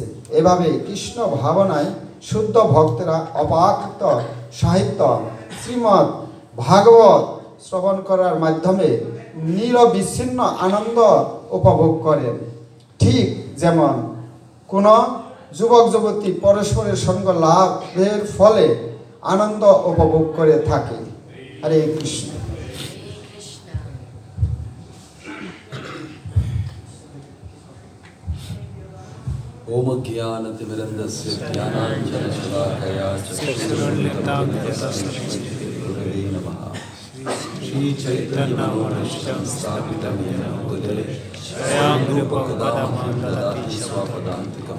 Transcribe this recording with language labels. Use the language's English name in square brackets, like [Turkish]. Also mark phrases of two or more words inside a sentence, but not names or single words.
[Bangla] এভাবে কৃষ্ণ ভাবনায় শুদ্ধ ভক্তেরা অপাকৃত সাহিত্য শ্রীমদ্ ভাগবত শ্রবণ করার মাধ্যমে নিরবিচ্ছিন্ন আনন্দ উপভোগ করেন। ঠিক যেমন কোন যুবক যুবতী পরস্পরের সঙ্গ লাভের ফলে আনন্দ উপভোগ করে থাকে। হরে কৃষ্ণ। [Sanskrit] ओम ज्ञानतिमिरन्दस्य ज्ञानाञ्जनशलाकया चक्षुरुन्मिलितं गुरवे नमः। श्रीचैतन्यमनोभीष्टं स्थापितं येन भूतले स्वयं रूपं ददाति स्वपदान्तिकं।